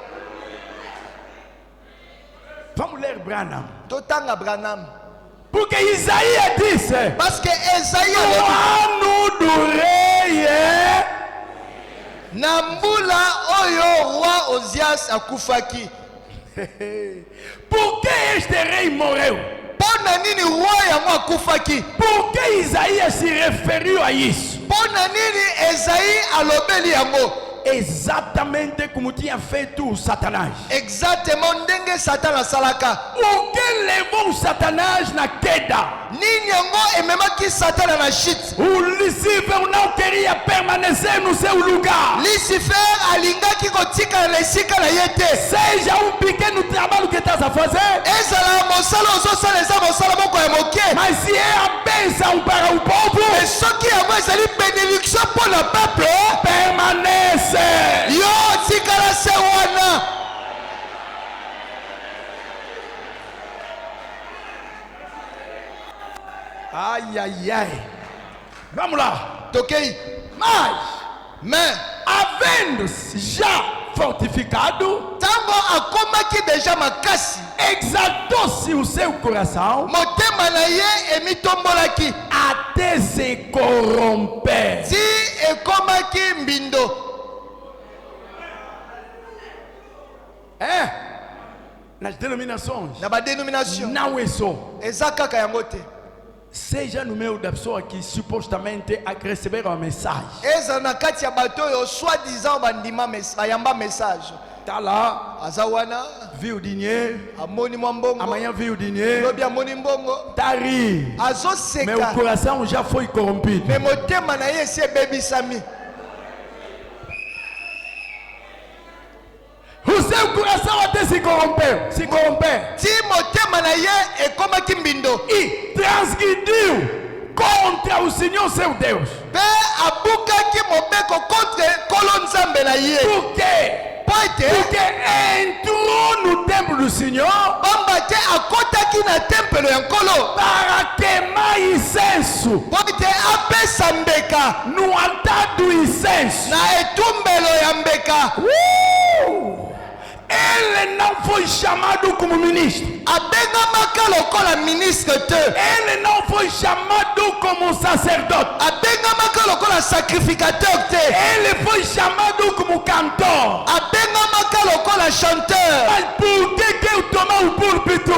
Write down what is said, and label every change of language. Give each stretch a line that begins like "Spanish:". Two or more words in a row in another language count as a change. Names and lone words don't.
Portuguese: Vamos ler Branham.
Lingala: Totanga Branham.
Portuguese: Porque Isaías disse:
French: Parce que Esaïe
Portuguese: o
Lingala: alobi,
Portuguese: ano do rei é
Lingala: na mbula oyo roi Ozias akufaki.
Portuguese: Por que este rei morreu?
Lingala: Mpo na nini roi yango akufaki?
Portuguese: Por que Isaías se referiu a isso?
Lingala: Mpo na nini Esaïe alobeli yango?
Portuguese: Exatamente como tinha feito o Satanás.
Lingala: Exactement ndenge Satan asalaka.
Portuguese: O que levou o Satanás na queda?
Lingala: Nini yango ememaki Satan na chute?
Portuguese: O Lucifer não queria permanecer no seu lugar.
Lingala: Lucifer alingaki kotika na esika na ye te.
Portuguese: Seja um pequeno trabalho que estás a fazer,
Lingala: Ezala mosala ozosala eza mosala moko ya moke.
Portuguese: mas se é a bênção para o povo,
Lingala: Mais soki yango ezali bénédiction mpo na peuple,
Portuguese: permanece.
Lingala: yo tikala se wana. Ai, ai, ai.
Portuguese: Vamos lá.
Lingala: Tokei. Mais
Portuguese: Havendo-se já fortificado,
Lingala: ntango akomaki deja makasi,
Portuguese: exaltou-se o seu coração
Lingala: motema na ye emitombolaki
Portuguese: até se corromper.
Lingala: ti ekomaki mbindo.
Portuguese: Nas denominações,
Lingala: Na badenomination
Portuguese: não é só.
Lingala: eza kaka yango te.
Portuguese: Seja no meio da pessoa que supostamente receberam a mensagem.
Lingala: Eza na kati ya bato oyo soi-disant bandima bayamba message.
Portuguese: Tá lá,
Lingala: Aza wana
Portuguese: viu o dinheiro,
Lingala: amoni mwa mbongo,
Portuguese: amanhã viu o dinheiro,
Lingala: lobi amoni mbongo,
Portuguese: tá ri. Meu
Lingala: azoseka
Portuguese: coração já foi corrompido.
Lingala: me motema na ye esi ebebisami.
Portuguese: O seu coração até se corrompeu,
Lingala: Ti motema na ye ekomaki mbindo
Portuguese: e transgrediu contra o Senhor seu Deus.
Lingala: mpe abukaki mobeko contre kolo nzambe na ye.
Portuguese: Por quê?
Lingala: Po ete
Portuguese: Porque entrou no templo do Senhor
Lingala: pamba te akotaki na tempelo ya nkolo
Portuguese: para queimar incenso
Lingala: po ete apesa mbeka
Portuguese: no altar do incenso.
Lingala: na etumbelo ya mbeka.
Portuguese: Ele não foi chamado como ministro.
Lingala: Abengamaka lokola ministre te,
Portuguese: Ele não foi chamado como sacerdote.
Lingala: abengamaka lokola sacrificateur te,
Portuguese: Ele foi chamado como cantor.
Lingala: abengamaka lokola chanteur.
Portuguese: Mas por que eu tomei o púlpito?